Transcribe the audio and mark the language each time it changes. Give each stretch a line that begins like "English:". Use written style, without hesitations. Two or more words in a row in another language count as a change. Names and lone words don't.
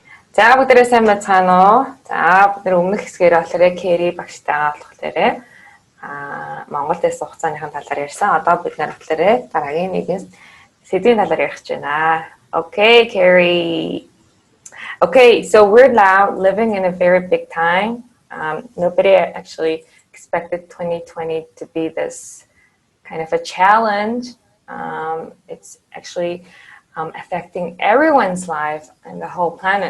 Mongolian: За бүгдээрээ сайн байцгаана уу? За бид өмнөх хэсгээр болохоор Carrie багштайгаа болохоор Монголд байсан хугацааныхаа талаар ярьсан. Одоо бид болохоор дараагийн нэгэн сэдвийн талаар ярих гэж байна.
English: Okay, Carrie. Okay, so we're now living in a very big time. Nobody actually expected 2020 to be this kind of a challenge. It's actually affecting everyone's life and the whole planet.